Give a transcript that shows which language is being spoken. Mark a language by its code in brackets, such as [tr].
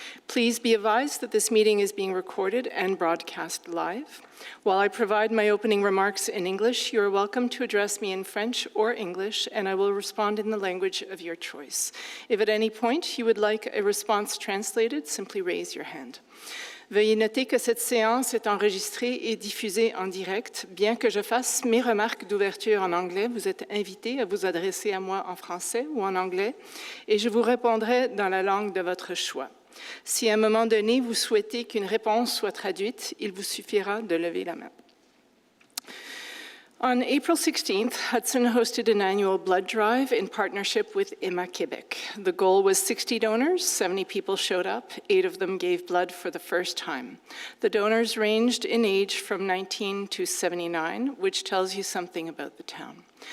[en] Please be advised that this meeting is being recorded and broadcast live. While I provide my opening remarks in English, you are welcome to address me in French or English, and I will respond in the language of your choice. If at any point you would like a response translated, simply raise your hand. [fr] Veuillez noter que cette séance est enregistrée et diffusée en direct. Bien que je fasse mes remarques d'ouverture en anglais, vous êtes invité à vous adresser à moi en français ou en anglais et je vous répondrai dans la langue de votre choix. Si à un moment donné, vous souhaitez qu'une réponse soit traduite, il vous suffira de lever la main. [en] On April 16th, Hudson hosted an annual blood drive in partnership with Emma Quebec. The goal was 60 donors, 70 people showed up, 8 of them gave blood for the first time. The donors ranged in age from 19 to 79, which tells you something about the town.